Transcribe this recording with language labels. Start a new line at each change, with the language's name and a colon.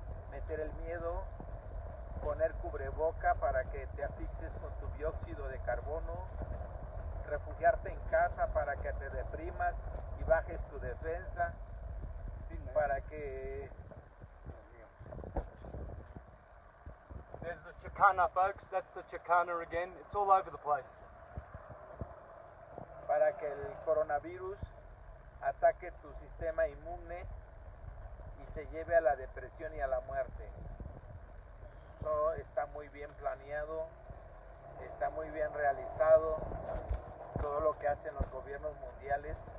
Spanish: Meter el miedo, poner cubreboca para que te asfixies con tu dióxido de carbono, refugiarte en casa para que te deprimas y bajes tu defensa, para que...
English: there's the Chicana, folks. That's the Chicana again. It's all over the place.
Spanish: para que el coronavirus ataque tu sistema inmune y te lleve a la depresión y a la muerte. Eso está muy bien planeado, está muy bien realizado, todo lo que hacen los gobiernos mundiales.